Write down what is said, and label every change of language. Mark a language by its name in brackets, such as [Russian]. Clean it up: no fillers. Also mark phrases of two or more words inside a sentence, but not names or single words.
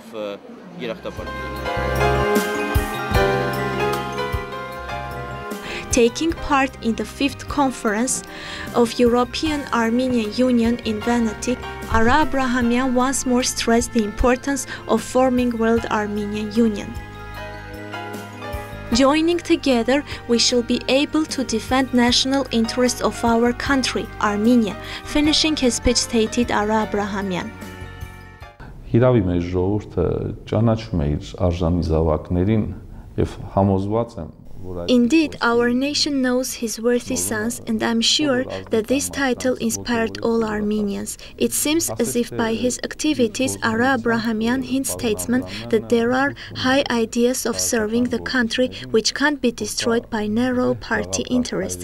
[English] Taking part in the 5th conference of European Armenian Union in Veneti, Ara Abrahamian once more stressed the importance of forming World Armenian Union. Joining together, we shall be able to defend national interests of our country, Armenia, finishing his speech stated Ara Abrahamian. [Armenian] Հիրավի մեր ժողովուրդը ճանաչում է իր արժանի զավակներին եւ համոզված եմ [English] Indeed, our nation knows his worthy sons, and I'm sure that this title inspired all Armenians. It seems as if by his activities, Ara Abrahamian hints statesmen that there are high ideas of serving the country which can't be destroyed by narrow party interests.